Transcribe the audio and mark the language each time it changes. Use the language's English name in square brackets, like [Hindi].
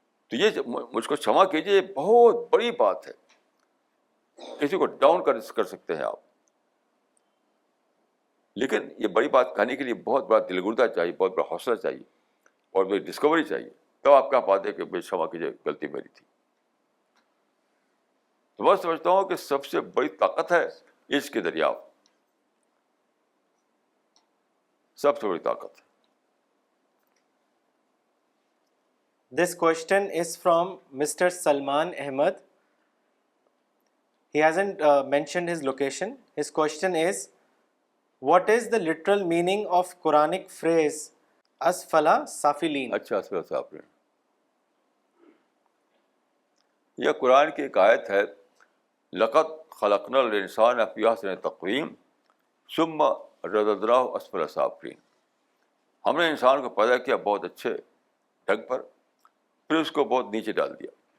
[Urdu] تو یہ مجھ کو چھما کیجیے, یہ بہت بڑی بات ہے. کسی کو ڈاؤن کر سکتے ہیں آپ, لیکن یہ بڑی بات کہنے کے لیے بہت بڑا دلگردہ چاہیے, بہت بڑا حوصلہ چاہیے, اور بڑی ڈسکوری چاہیے, تب آپ کہہ پاتے ہیں کہ مجھے چھما کیجیے, غلطی میری تھی. تو میں سمجھتا ہوں کہ سب سے بڑی طاقت ہے اس کے دریافت, سب سے بڑی طاقت ہے. [English] This question is from Mr. Salman Ahmed. He hasn't mentioned his location. His question is, what is the literal meaning of Quranic phrase asfala safilin? [Urdu] اچھا آپ نے, یہ قرآن کی ایک آیت ہے, [Arabic] لقد خلقنا الانسان فی احسن تقویم ثم رددناہ اسفل سافلین. [Urdu] ہم نے انسان کو پیدا کیا بہت اچھے ڈھنگ پر, پھر اس کو بہت نیچے ڈال دیا.